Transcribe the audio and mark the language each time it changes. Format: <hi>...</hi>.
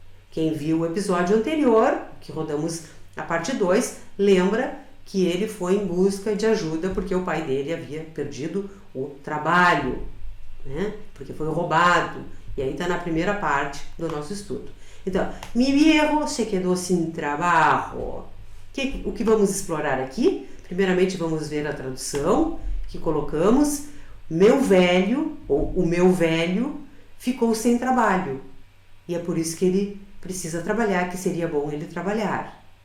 <pt>Quem viu o episódio anterior, que rodamos a parte 2, lembra que ele foi em busca de ajuda porque o pai dele havia perdido o trabalho, né? Porque foi roubado. E aí está na primeira parte do nosso estudo.</pt> <es>Então, mi viejo se quedó sin trabajo.</es> <pt>O que vamos explorar aqui? Primeiramente vamos ver a tradução que colocamos. Meu velho, ou o meu velho, ficou sem trabalho. E é por isso que ele precisa trabalhar, que seria bom ele trabalhar.</pt>